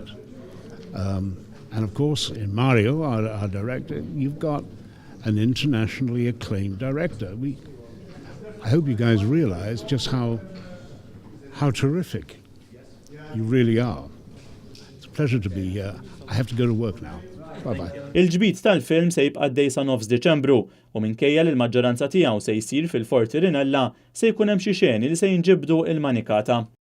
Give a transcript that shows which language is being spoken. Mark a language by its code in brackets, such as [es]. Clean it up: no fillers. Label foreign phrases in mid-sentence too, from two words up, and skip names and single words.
[en] And of course, in Mario, our director, you've got an internationally acclaimed director. I hope you guys realize just how terrific you really are. It's a pleasure to be here. I have to go to work now. Bye-bye. [mt] Il-ġbit tal-film se jibqa' għaddej sa nofs Deċembru u minkejja li l-maġġoranza tiegħu se jsir fil-Forti Rinella se jkun hemm xi xeni li se jinġibdu il-Manikata.